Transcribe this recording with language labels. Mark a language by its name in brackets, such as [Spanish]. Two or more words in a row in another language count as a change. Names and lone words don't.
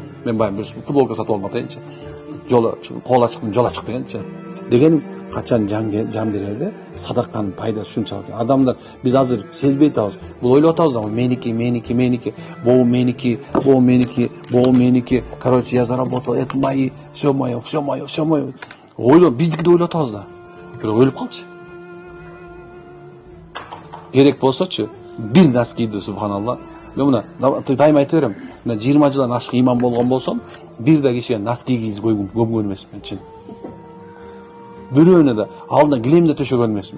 [Kyrgyz] Мен баягы бир футболка сатып алып атайынчы. Кол ачыктын жол ачык дегенчи. Дегеним качан жан берерде садаканын пайдасы ушунчалык. Адамдар биз азыр сезбей атабыз. Бул ойлоп атабыз да, меники, боу меники. [Russian] Короче, я заработал, это мои, все мое. [Kyrgyz] Ойлоп, биздики да ойлоп атабыз да. Бирок өлүп калчы. Керек болсочу, бир носкиди субханалла. Мен мына дайым айта берем. Мына 20 жылдан ашык иман болгон болсом, бир да кишиге носки кийгизип көмгөн эмесмин чын. Бирөөнө да алдына килем да төшөгөн эмесмин.